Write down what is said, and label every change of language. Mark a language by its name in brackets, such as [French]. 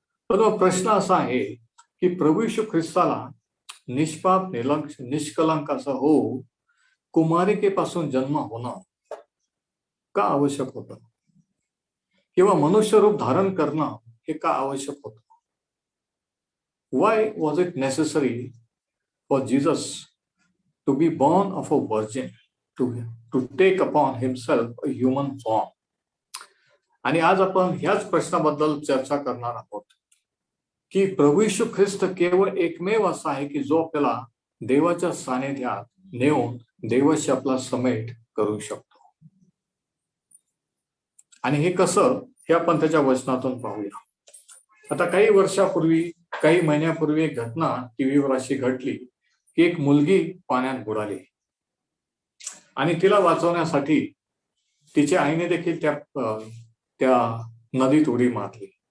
[Marathi] पण प्रश्न असा आहे की प्रभू येशू ख्रिस्ताला निष्पाप निष्कलंक असं हो कुमारिकेपासून जन्म होणं का आवश्यक होतं, किंवा मनुष्य रूप धारण करणं हे का आवश्यक होतं? [English] Why was it necessary for Jesus to be born of a virgin, to take upon himself a human form? [Marathi] आणि आज आपण ह्याच प्रश्नाबद्दल चर्चा करणार आहोत की प्रभू येशू ख्रिस्त केवळ एकमेव असा आहे की जो आपल्याला देवाच्या सानिध्यात नेऊन देवाशी आपला समेट करू शकतो. आणि हे कसं, हे आपण त्याच्या वचनातून पाहूया. आता काही वर्षापूर्वी, काही महिन्यापूर्वी एक घटना टीव्हीवर अशी घडली की एक मुलगी पाण्यात बुडाली आणि तिला वाचवण्यासाठी तिच्या आईने देखील त्या नदीत उडी मारली.